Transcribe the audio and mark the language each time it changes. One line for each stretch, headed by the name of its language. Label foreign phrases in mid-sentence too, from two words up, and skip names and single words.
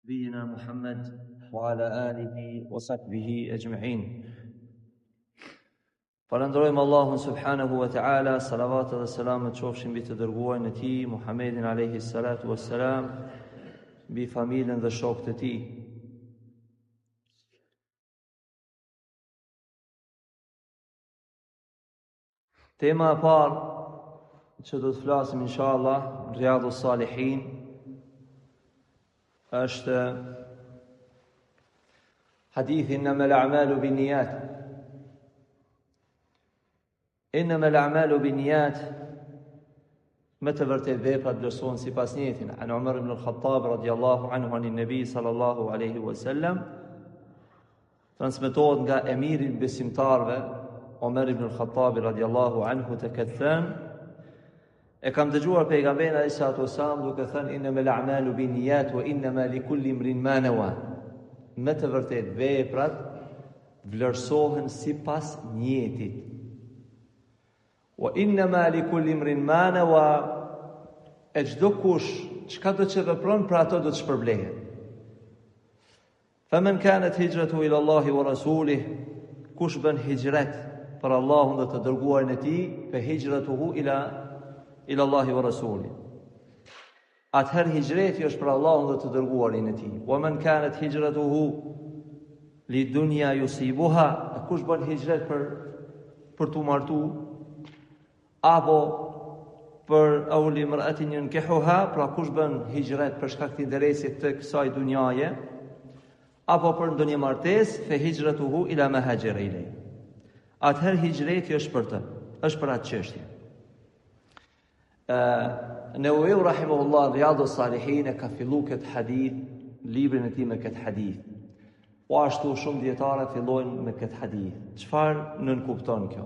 Arabic: نبينا محمد وعلى آله وصحبه أجمعين.
Albanian: Falënderojmë Allahun
Arabic: سبحانه وتعالى,
Albanian: salavat dhe selamet qofshin mbi të dërguarin e tij Muhammedin
Arabic: عليه الصلاة والسلام,
Albanian: mbi familjen dhe shokët e tij. Tema e parë që do të flasim inshallah në Riyadhus Salihin është hadithi
Arabic: إنما الأعمال بالنيات. إنما الأعمال بالنيات,
Albanian: me të vërtetë veprat vlerësohen sipas niyetit.
Arabic: عن عمر بن الخطاب رضي الله عنه عن النبي صلى الله عليه وسلم,
Albanian: transmetohet nga emiri i besimtarëve Umar ibn al-Khattab
Arabic: رضي الله عنه
Albanian: të këtë thënë, e kam dëgjuar pejgamberin
Arabic: عليه الصلاة والسلام
Albanian: duke thënë
Arabic: إنما الأعمال بالنيات وإنما لكل امرئ ما نوى.
Albanian: Me të vërtetë veprat vlerësohen sipas niyetit.
Arabic: وإنما لكل امرئ ما نوى,
Albanian: e çdo kush çka do të vepron për ato do të shpërblehet.
Arabic: فمن كانت هجرته إلى الله ورسوله,
Albanian: kush bën hijret për Allahun dhe të dërguarin e tij,
Arabic: فهجرته إلى الله ورسوله.
Albanian: Atëherë hijreti është për Allahun dhe të dërguarin e tij.
Arabic: ومن كانت هجرته لدنيا يصيبها,
Albanian: kush bën hijret për të martuar apo për
Arabic: أو امرأة ينكحها,
Albanian: pra kush bën hijret për shkak të interesit të kësaj dunjaje, apo për ndonjë martesë,
Arabic: فهجرته إلى ما هاجر إليه.
Albanian: Atëherë hijreti është për të, është për atë çështje. Nawawi rahimahullah Riyadhus Salihin e ka filluar këtë hadith, librin e tij me këtë hadith. Po ashtu shumë dietarë fillojnë me këtë hadith. Çfarë nën kupton kjo?